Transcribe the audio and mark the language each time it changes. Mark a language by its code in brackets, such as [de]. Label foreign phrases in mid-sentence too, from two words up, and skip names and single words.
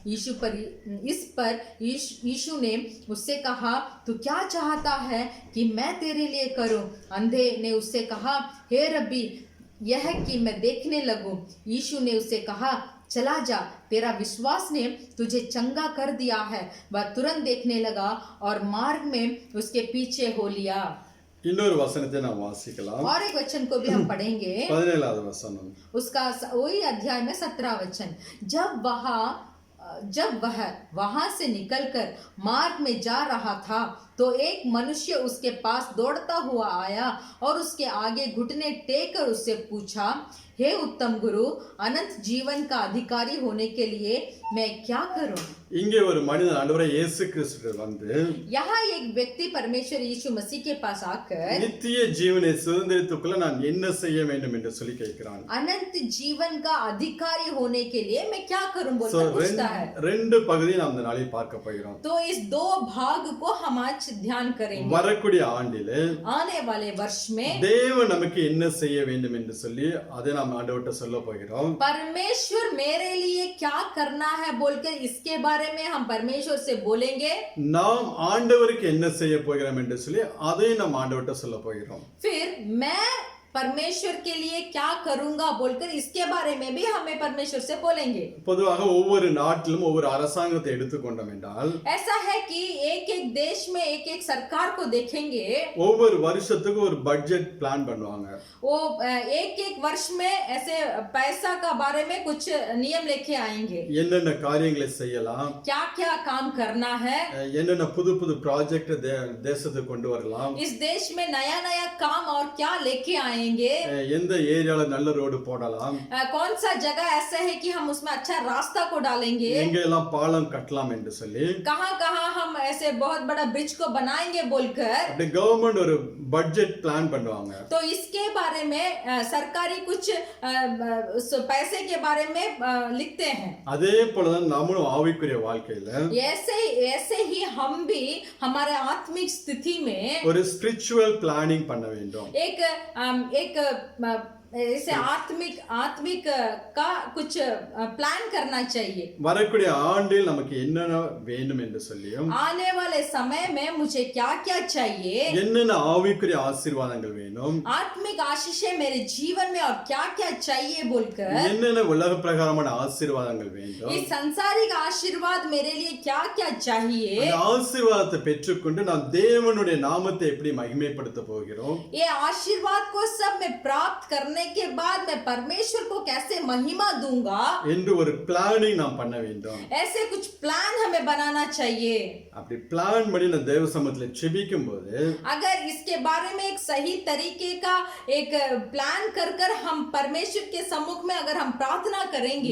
[hi] यीशु ने उससे कहा, तू क्या चाहता है कि मैं तेरे लिए करूं? अंधे ने उससे कहा, हे रब्बी, यह कि मैं देखने लगूं। यीशु ने उससे कहा, चला जा, तेरा विश्वास ने तुझे चंगा कर दिया है। वह तुरंत देखने लगा और मार्ग में उसके पीछे हो लिया। [ta] இன்னொரு वचनத்தை நாம் வாசிக்கலாம். [hi] और एक वचन को भी हम पढ़ेंगे। [ta] 17வது वचन, [hi] उसका वही अध्याय में 17 वचन। जब वह वहां से निकलकर मार्ग में जा रहा था, तो एक मनुष्य उसके पास दौड़ता हुआ आया और उसके आगे घुटने टेक कर उससे पूछा, हे उत्तम गुरु, अनंत जीवन का अधिकारी होने के लिए मैं क्या करूं? [ta] இங்கே ஒரு மனிதன் ஆண்டவராகிய இயேசு கிறிஸ்து வந்து [hi] यहाँ एक व्यक्ति परमेश्वर यीशु मसीह के पास आकर [ta] நித்திய ஜீவனை சுதந்திரத்துக்குள்ள நான் என்ன செய்ய வேண்டும் என்று சொல்லி கேட்கிறான். [hi] अनंत जीवन का अधिकारी होने के लिए मैं क्या करूं बोलकर पूछता है। [ta] ரெண்டு பகுதியை நாம் இந்த நாளில் பார்க்க போகிறோம். [hi] तो इस दो भाग को हम आज आज ध्यान करेंगे। [ta] வரக்கூடிய ஆண்டிலே [hi] आने वाले वर्ष में [ta] தேவன் நமக்கு என்ன செய்ய வேண்டும் என்று சொல்லி அதை நாம் ஆண்டவர்கிட்ட சொல்ல போகிறோம். [hi] परमेश्वर मेरे लिए क्या करना है बोलकर इसके बारे में हम परमेश्वर से बोलेंगे। [ta] நாம் ஆண்டவருக்கு என்ன செய்ய போகிறோம் என்று சொல்லி அதை நாம் ஆண்டவர்கிட்ட சொல்ல போகிறோம். [hi] फिर मैं परमेश्वर के लिए क्या करूंगा बोलकर इसके बारे में भी हमें परमेश्वर से बोलेंगे। [ta] பொதுவாக ஒவ்வொரு நாட்டிலும் ஒவ்வொரு அரசாங்கத்தை எடுத்துக்கொண்டோம் என்றால் [hi] ऐसा है कि एक एक देश में एक एक सरकार को देखेंगे, [ta] ஒவ்வொரு வருஷத்துக்கு ஒரு [en] budget plan [ta] பண்ணுவாங்க. [hi] वो एक एक वर्ष में ऐसे पैसा का बारे में कुछ नियम लेके आएंगे, [ta] என்னென்ன காரியங்களை செய்யலாம், [hi] क्या क्या काम करना है, [ta] என்னென்ன புது புது ப்ராஜெக்ட் தேசத்துக்கு கொண்டு வரலாம், [hi] इस देश में नया नया काम और क्या लेके आएंगे, [ta] எந்த ஏரியால நல்ல ரோடு போடலாம், [hi] कौन सा जगह ऐसा है कि हम उसमें अच्छा रास्ता को डालेंगे, [ta] எங்க எல்லாம் பாலம் கட்டலாம் என்று சொல்லி [hi] कहाँ कहाँ हम ऐसे बहुत बड़ा ब्रिज को बनाएंगे बोलकर [ta] அப்படி கவர்மெண்ட் ஒரு [en] budget plan [ta] பண்ணுவாங்க. [hi] तो इसके बारे में सरकारी कुछ पैसे के बारे में लिखते हैं। [ta] அதே போலதான் நம்மளும் ஆவிக்குரிய வாழ்க்கையில [hi] ऐसे ही हम भी हमारे आत्मिक स्थिति में [ta] ஒரு [en] spiritual planning [ta] பண்ண வேண்டும். [hi] एक इसे आत्मिक का कुछ प्लान करना चाहिए। [ta] வரக்கூடிய ஆண்டில் நமக்கு என்னென்ன வேண்டும் என்று சொல்லியும் [hi] आने वाले समय में मुझे क्या क्या चाहिए, [ta] என்னென்ன ஆவிக்குரிய ஆசீர்வாதங்கள் வேணும், [hi] आत्मिक आशीषें मेरे जीवन में और क्या क्या चाहिए बोलकर, [ta] என்னென்ன உலக பிரகாரமான ஆசீர்வாதங்கள் வேண்டும், [hi] इस संसारिक आशीर्वाद मेरे लिए क्या क्या चाहिए, [ta] அந்த ஆசீர்வாதத்தை பெற்றுக்கொண்டு நாம் தேவனுடைய நாமத்தை எப்படி மகிமைப்படுத்த போகிறோம், [hi] ये आशीर्वाद को सब मैं प्राप्त करने के बाद मैं परमेश्वर को कैसे महिमा दूंगा, [ta] என்று ஒரு பிளானிங் நாம் பண்ண வேண்டும். [hi] ऐसे कुछ प्लान हमें बनाना चाहिए। [ta] அப்படி பிளான் பண்ணி நான் தேவ சமூகத்துல செபிக்கும் போது [hi] अगर इसके बारे में एक सही तरीके का एक प्लान कर कर हम परमेश्वर के सम्मुख में अगर हम प्रार्थना करेंगे